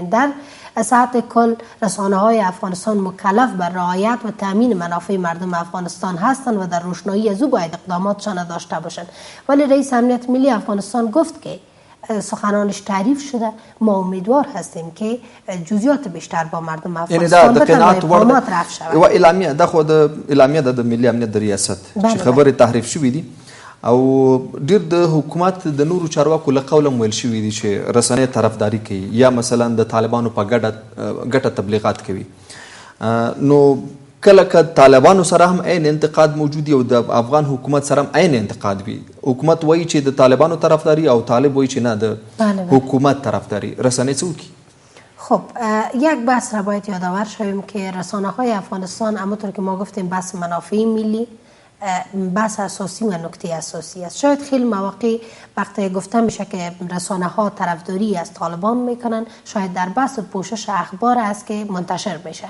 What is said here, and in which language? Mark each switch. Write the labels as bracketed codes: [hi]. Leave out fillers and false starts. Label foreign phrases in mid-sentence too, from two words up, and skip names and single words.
[fa] در سطح کل رسانه‌های افغانستان مکلف بر رعایت و تامین منافع مردم افغانستان هستند و در روشنایی از او باید اقداماتشان داشته باشند. ولی رئیس امنیت ملی افغانستان گفت که سخنانش تعریف شده. ما امیدوار هستیم که جزئیات بیشتر با مردم افغانستان بتن و اقدامات رفع شود. [ps] و اعلامیه د خو د اعلامیه د ملي امنیت د ریاست چې خبرې تحریف شوې دي او ډیر د حکومت د نورو چارواکو له قوله ویل شوې دي چې رسنۍ طرفداري کوي یا مثلا د طالبانو په ګټه تبلیغات کوي. نو کله که طالبانو سره هم عین انتقاد موجود او د افغان حکومت سره هم عین انتقاد وي، حکومت وایي چې د طالبانو طرفداري او طالب وایي چې نه د حکومت طرفداري، رسنۍ څه وکړي؟ [fa] خب یک بحث را باید یادآور شویم که رسانه های افغانستان همونطور که ما گفتیم بحث منافع ملی بحث اساسی و نکته اساسی است. شاید خیلی مواقع وقتی گفته میشه که رسانه ها طرفداری از طالبان میکنن، شاید در بحث پوشش اخبار است که منتشر میشه.